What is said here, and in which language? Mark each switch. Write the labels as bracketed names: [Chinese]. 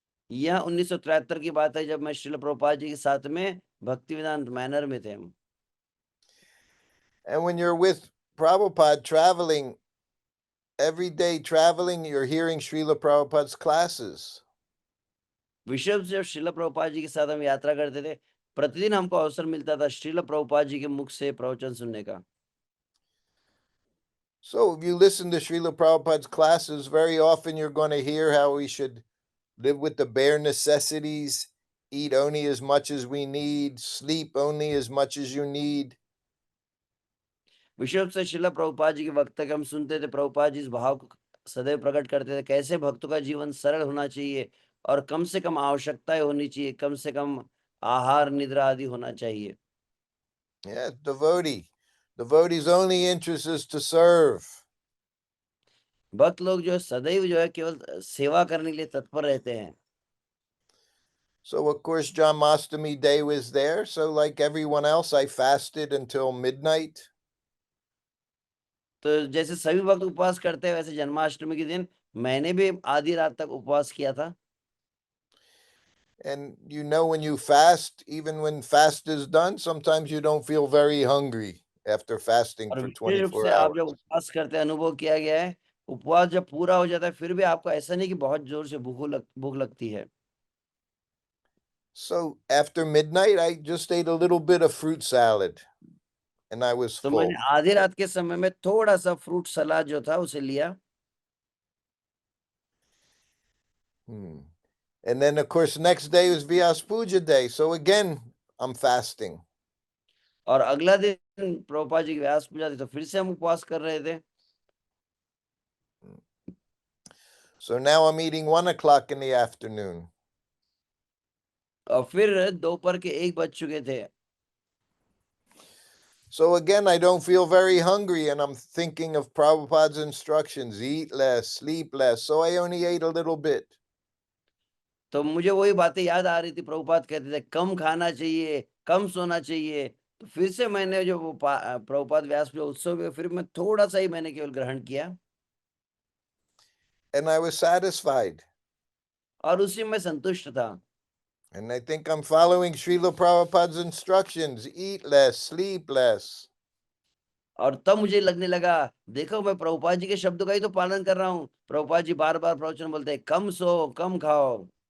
[Hindi] यह 1973 की बात है जब मैं श्रील प्रभुपाद जी के साथ में भक्तिवेदांत मैनर में थे हम। [English] And when you're with Prabhupada traveling, every day traveling, you're hearing Srila Prabhupada's classes. [Hindi] विश्व से श्रील प्रभुपाद जी के साथ हम यात्रा करते थे, प्रतिदिन हमको अवसर मिलता था श्रील प्रभुपाद जी के मुख से प्रवचन सुनने का। [English] So if you listen to Srila Prabhupada's classes, very often you're going to hear how we should live with the bare necessities, eat only as much as we need, sleep only as much as you need. [Hindi] विश्व से श्रील प्रभुपाद जी के वक्तव्य हम सुनते थे, प्रभुपाद जी इस भाव को सदैव प्रकट करते थे, कैसे भक्तों का जीवन सरल होना चाहिए और कम से कम आवश्यकताएं होनी चाहिए, कम से कम आहार निद्रा आदि होना चाहिए। [English] Yeah, devotee. Devotee's only interest is to serve. [Hindi] भक्त लोग जो है सदैव जो है केवल सेवा करने के लिए तत्पर रहते हैं। [English] So of course Janmashtami day was there. So like everyone else, I fasted until midnight. [Hindi] तो जैसे सभी भक्त उपवास करते हैं वैसे जन्माष्टमी के दिन मैंने भी आधी रात तक उपवास किया था। [English] And when you fast, even when fast is done, sometimes you don't feel very hungry after fasting [Hindi] और [English] for [Hindi] विशेष रूप [English] 24 [Hindi] से आप [English] hours. [Hindi] जब उपवास करते हैं, अनुभव किया गया है, उपवास जब पूरा हो जाता है फिर भी आपको ऐसा नहीं कि बहुत जोर से भूख लगती है। [English] So after midnight, I just ate a little bit of fruit salad and I was [Hindi] तो [English] full. [Hindi] मैंने आधी रात के समय में थोड़ा सा फ्रूट सलाद जो था उसे लिया। [English] And then of course next day was Vyas Puja day. So again, I'm fasting. [Hindi] और अगला दिन प्रभुपाद जी की व्यास पूजा थी तो फिर से हम उपवास कर रहे थे। [English] So now I'm eating 1 o'clock in the afternoon. [Hindi] और फिर दोपहर के 1 बज चुके थे। [English] So again, I don't feel very hungry and I'm thinking of Prabhupada's instructions, eat less, sleep less. So I only ate a little bit. [Hindi] तो मुझे वही बातें याद आ रही थी, प्रभुपाद कहते थे कम खाना चाहिए, कम सोना चाहिए। तो फिर से मैंने जो वो प्रभुपाद व्यास पूजा उत्सव में फिर मैं थोड़ा सा ही मैंने केवल ग्रहण किया। [English] And I was satisfied. [Hindi] और उसी में संतुष्ट था। [English] And I think I'm following Srila Prabhupada's instructions. Eat less, sleep less. [Hindi] और तब मुझे लगने लगा, देखो मैं प्रभुपाद जी के शब्दों का ही तो पालन कर रहा हूँ। प्रभुपाद जी बार बार प्रवचन बोलते हैं, कम सो कम खाओ।